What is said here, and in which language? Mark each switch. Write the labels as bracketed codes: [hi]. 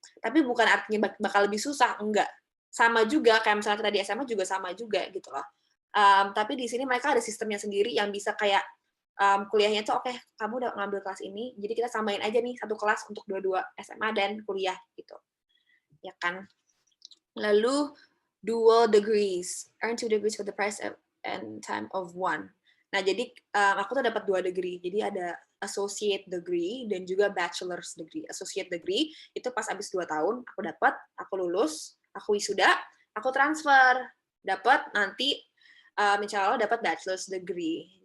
[id] Tapi bukan artinya bakal lebih susah, enggak, sama juga kayak misalnya kita di SMA juga sama juga gitu loh. Tapi di sini mereka ada sistemnya sendiri yang bisa kayak kuliahnya tuh oke, kamu udah ngambil kelas ini, jadi kita samain aja nih satu kelas untuk dua-dua SMA dan kuliah gitu, ya kan. Lalu [en] dual degrees, earn 2 degrees for the price and time of 1. [id] Nah, jadi aku tuh dapat 2 degree. Jadi ada associate degree dan juga bachelor's degree. Associate degree itu pas habis 2 tahun aku dapat, aku lulus, aku wisuda, aku transfer, dapat nanti insya Allah dapat bachelor's degree.